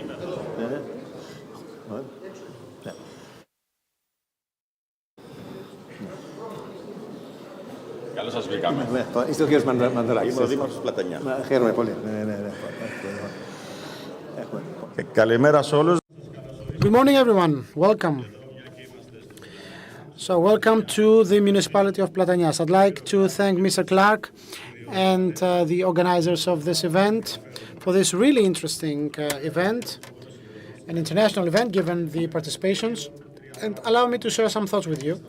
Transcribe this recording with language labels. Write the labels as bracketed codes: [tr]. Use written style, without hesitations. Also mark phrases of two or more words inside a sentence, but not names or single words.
[el] Καλώς σας βρήκαμε. Είστε ο κύριος Μανδραλάκης. Είμαι ο Δήμαρχος Πλατανιάς. Χαίρομαι πολύ. Καλημέρα σε όλους. [en] Good morning, everyone. Welcome. So, welcome to the municipality of Platanias. I'd like to thank Mr. Clark and the organizers of this event for this really interesting event, an international event given the participations, and allow me to share some thoughts with you.